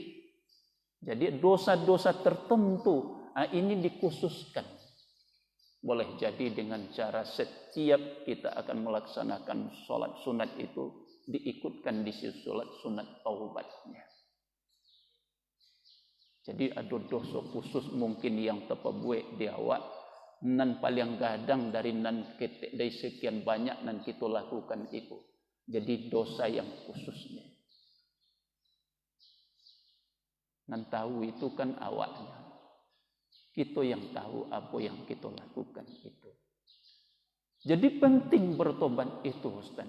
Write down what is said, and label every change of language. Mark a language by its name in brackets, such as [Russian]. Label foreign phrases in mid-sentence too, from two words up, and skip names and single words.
[Indonesian] Jadi dosa-dosa tertentu ini dikhususkan. Boleh jadi dengan cara setiap kita akan melaksanakan sholat sunat itu diikutkan di sholat sunat taubatnya. Jadi ada dosa khusus mungkin yang [Minangkabau] terpabuat di awak, nan paling gadang dari nan ketek [Indonesian] dari sekian banyak nan kita lakukan itu. Jadi dosa yang khususnya. [Minangkabau] Nan tahu itu kan awaknya. [Indonesian] Kita yang tahu apa yang kita lakukan itu. Jadi penting bertobat itu, Ustaz.